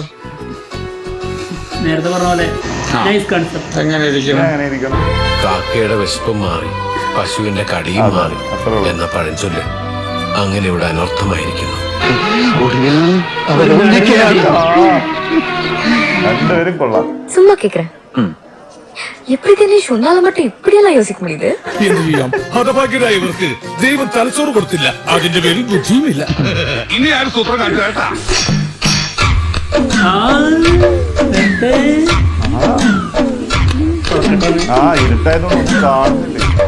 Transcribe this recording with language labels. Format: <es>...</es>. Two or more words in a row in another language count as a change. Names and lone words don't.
<ml>നേരത്തെ പറഞ്ഞ പോലെ എങ്ങനെ ഇരിക്കണം? കാക്കയുടെ വിശപ്പും മാറി, പശുവിന്റെ കടിയും മാറി എന്ന പഴഞ്ചൊല്ല് അങ്ങനെ ഇവിടെ അനർത്ഥമായിരിക്കുന്നു. രണ്ടുപേരും കൊള്ളാം.</ml> <ta>சும்மா கேக்குறேன், எப்படி தினேஷ் உன்னால மட்டும் இப்படியெல்லாம் யோசிக்க முடியுது?</ta> <ml>എന്ത് ചെയ്യാം, ഹതഭാഗ്യരായവർക്ക് ദൈവം തലച്ചോറ് കൊടുത്തില്ല, അതിന്റെ പേരിൽ ബുദ്ധിയുമില്ല. ഇനി ആരും സൂത്രം കാണിച്ചു കേട്ടാ. ഇരുട്ടായതൊന്നും കാണുന്നില്ലേ?</ml>